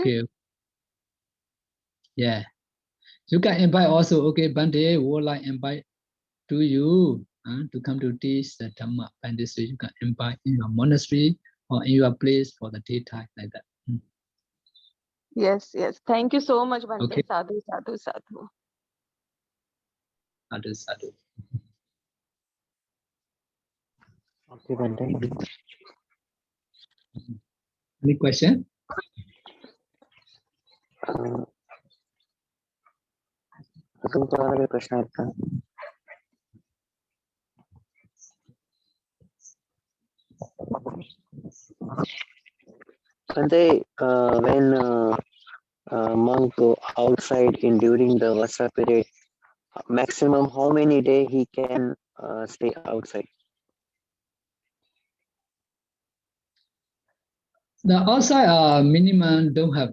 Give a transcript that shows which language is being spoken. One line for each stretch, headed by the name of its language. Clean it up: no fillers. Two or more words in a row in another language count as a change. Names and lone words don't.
English: Okay. Yeah. You can invite also. Okay, Bhante would like invite to you to come to teach the Dhamma. And this way you can invite in your monastery or in your place for the daytime like that. Yes. Thank you so much, Bhante. Okay.
Pali: Sadhu, sadhu, sadhu. Sadhu, sadhu.
English: Okay, Bhante. Any question?
Marathi: अजून कोणाला काही प्रश्न आहेत का?
English: Bhante, when monk go outside during the Vasa period, maximum how many days he can stay outside? The outside minimum don't have.